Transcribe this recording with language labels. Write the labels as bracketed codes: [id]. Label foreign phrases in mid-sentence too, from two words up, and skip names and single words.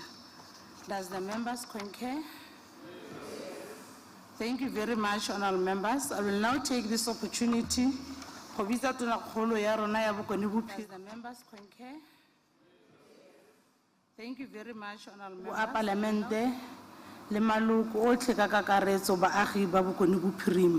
[en] Does the members concur? Thank you very much, honorable members. I will now take this opportunity. Does the members concur? Thank you very much, honorable members. [tn] Parlamente le maloko otlhe ka kakaretso baagi ba Bokone Bophirima.